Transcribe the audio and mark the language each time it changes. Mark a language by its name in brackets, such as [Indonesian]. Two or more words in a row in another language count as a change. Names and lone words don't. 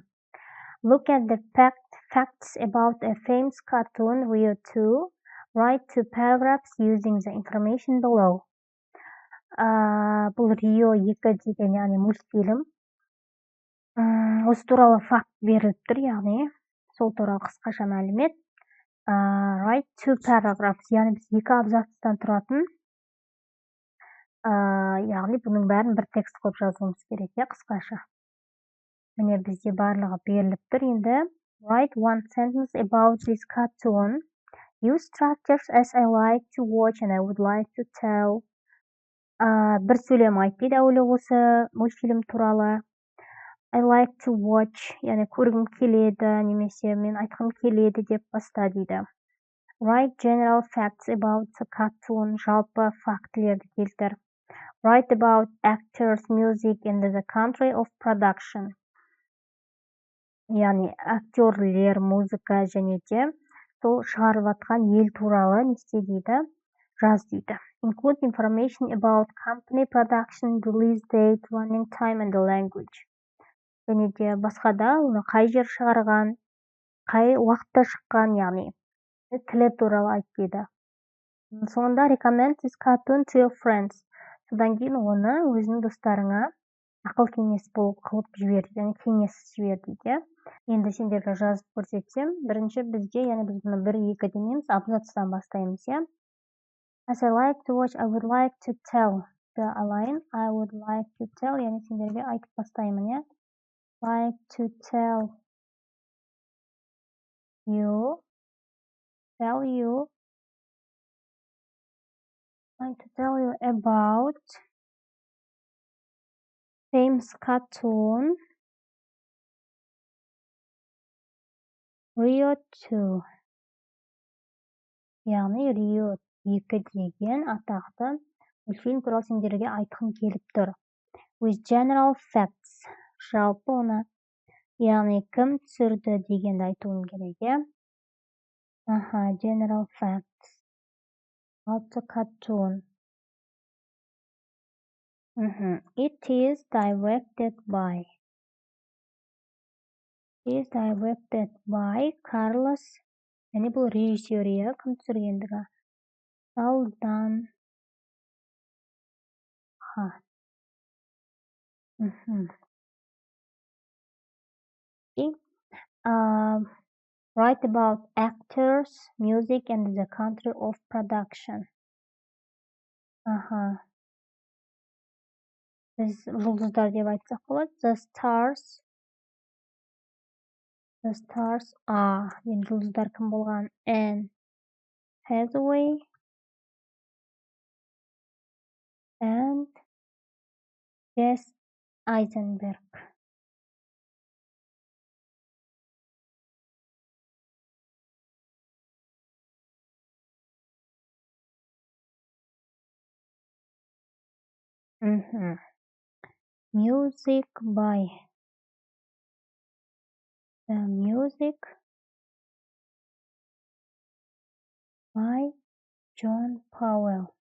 [English] Look at the facts about a famous cartoon Rio 2. Write 2 paragraphs using the information below. [Kazakh] Бұл Rio 2 деген, яғни мультфильм. Осы туралы факт беріліп тұр, яғни сол туралы қысқаша мәлімет. [English] Write 2 paragraphs, [Kazakh] яғни біз 2 абзацтан тұратын, яғни бұның бәрін бір текст қылып жазуымыз керек, қысқаша. Міне бізде барлығы беріліп тұр. [English] Енді write 1 sentence about this cartoon. Use structures as I like to watch and I would like to tell. [Kazakh] Бір сөйлем айт дейді әуелі осы мультфильм туралы. [English] I like to watch, [Kazakh] яғни көргім келеді, немесе мен айтқым келеді деп баста дейді. [English] Write general facts about the cartoon. [Kazakh] Жалпы фактілерді келтір. [English] Write about actors, music and the country of production. [Kazakh] Яғни актерлер, музыка және де сол шығарып жатқан ел туралы не істе дейді, жаз дейді. [English] Include information about company production, release date, running time and the language. [Kazakh] Және де басқа да оны қай жер шығарған, қай уақытта шыққан, яғни тілі туралы айт дейді. [English] Соңында recommend this cartoon to your friends. [Kazakh] Содан кейін оны өзінің достарыңа ақыл кеңес болып қылып жіберді, яғни кеңес жіберді дейді. Енді сендерге жазып көрсетсем, бірінші бізде, яғни біз бұны 1-2 демейміз, абзацтан бастаймыз, иә. [English] As I like to watch, I would like to tell. I would like to tell, [Kazakh] яғни сендерге айтып бастаймын, иә. [English] Like to tell you about famous cartoon Rio 2. [Kazakh] Яғни Rio 2 деген атақты мультфильм туралы сендерге айтқым келіп тұр. [English] With general facts. [Kazakh] Жалпы оны, яғни кім түсірді дегенді айтуым керек, иә. [English] General facts about the cartoon. It is directed by Carlos. [Kazakh] Яғни бұл режиссер, иә, кім түсіргендігі. Салданха. [English] Write about actors, music and the country of production. [Kazakh] Біз жұлдыздар деп айтсақ болады. [English] The stars are. [Kazakh] Енді жұлдыздар кім болған? [English] Anne Hathaway and Jesse Eisenberg. Music by John Powell.